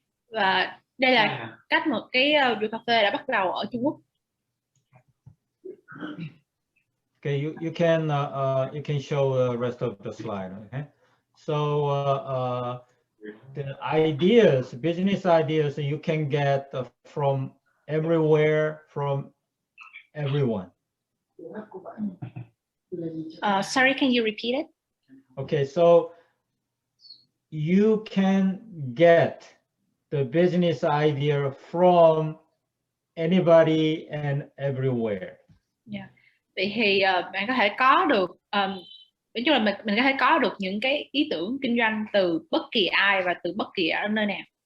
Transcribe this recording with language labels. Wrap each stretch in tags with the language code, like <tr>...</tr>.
<vi>Và đây là cách một cái vườn cà phê đã bắt đầu ở Trung Quốc.</vi> <en>Okay, you can show the rest of the slide. Okay. So the ideas, business ideas, you can get from everywhere, from everyone. Sorry, can you repeat it? Okay, so you can get the business idea from anybody and everywhere. Yeah.</en> <vi>Vậy thì bạn có thể có được, nói chung là mình có thể có được những cái ý tưởng kinh doanh từ bất kỳ ai và từ bất kỳ ở nơi nào.</vi>